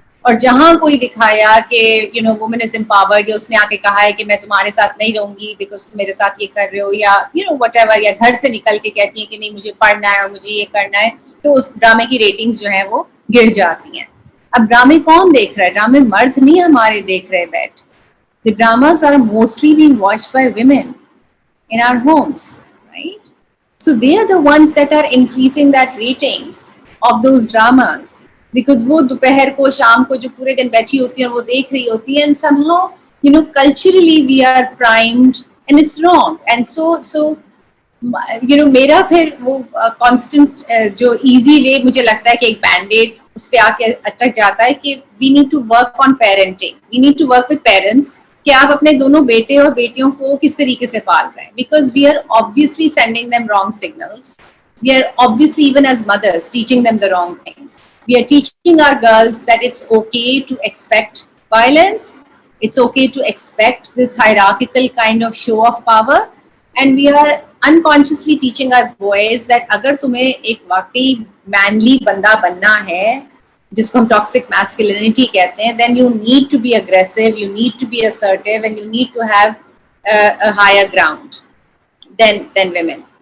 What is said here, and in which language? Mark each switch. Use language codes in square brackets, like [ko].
[ur] اور جہاں کوئی دکھایا کہ [en] woman is empowered, [ur] یا اس نے آ کے کہا ہے کہ میں تمہارے ساتھ نہیں رہوں گی بیکاز تم میرے ساتھ یہ کر رہے ہو, یا وٹ ایور, یا گھر سے نکل کے کہتی ہیں کہ نہیں مجھے پڑھنا ہے اور مجھے یہ کرنا ہے, تو اس ڈرامے کی ریٹنگز جو ہیں وہ گر جاتی ہیں. اب ڈرامے کون دیکھ رہا ہے؟ ڈرامے مرد نہیں ہمارے دیکھ رہے بیٹھ. [en] The dramas are mostly being watched by women in our homes, right? So they are the ones that are increasing that ratings of those dramas, because [ur] وہ دوپہر کو شام کو جو پورے دن بیٹھی ہوتی ہیں وہ دیکھ رہی ہوتی ہیں, [en] and somehow culturally we are primed and it's wrong. And so [ur] میرا پھر وہ کانسٹنٹ جو ایزی وے مجھے لگتا ہے کہ ایک بینڈیڈ اس پہ آ کے اٹک جاتا ہے کہ [en] we need to work on parenting, [ur] we need to work with parents کہ آپ اپنے دونوں بیٹے اور بیٹیوں کو کس طریقے سے پال رہے ہیں, [en] Because we are obviously sending them wrong signals. We are obviously, even as mothers, teaching them the wrong things. We are teaching our girls that it's okay to expect violence, it's okay to expect this hierarchical kind of show of power, and we are unconsciously teaching our boys that [ur] اگر تمہیں ایک واقعی mainly بندہ بننا ہے جس کو ہم ٹاکسک میسکلینٹی کہتے ہیں, [en] then you need to be aggressive, you need to be assertive, and you need to have a higher ground than women.